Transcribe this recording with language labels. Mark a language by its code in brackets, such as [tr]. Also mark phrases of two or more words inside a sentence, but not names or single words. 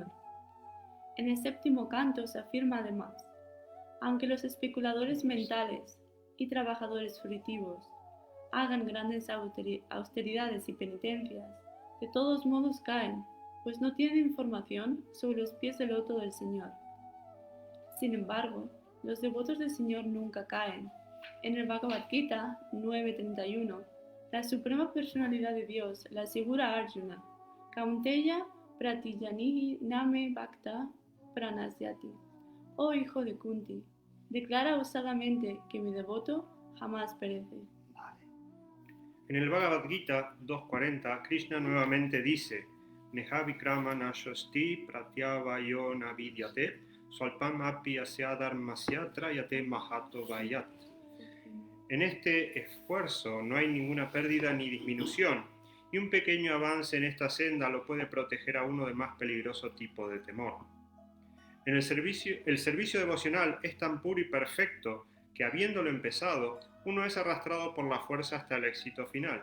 [es] En el séptimo canto se afirma además: aunque los especuladores mentales y trabajadores fruitivos hagan grandes austeridades y penitencias, de todos modos caen, pues no tienen información sobre los pies del loto del Señor. Sin embargo, los devotos del Señor nunca caen. En el Bhagavad Gita 9.31, la Suprema Personalidad de Dios le asegura a Arjuna: [sa] कौन्तेय प्रतिजानीहि न मे भक्तः प्रणश्यति. [es] Oh hijo de Kunti, declara osadamente que mi devoto jamás perece. Vale. En el Bhagavad Gita 2.40, Krishna nuevamente dice: [sa] नेह विक्रम नाशोऽस्ति प्रत्यवायो न विद्यते स्वल्पम् अपि अस्य धर्मस्य त्रायते महतो भयात्. [es] En este esfuerzo no hay ninguna pérdida ni disminución, y un pequeño avance en esta senda lo puede proteger a uno del más peligroso tipo de temor. El servicio devocional es tan puro y perfecto que, habiéndolo empezado, uno es arrastrado por la fuerza hasta el éxito final.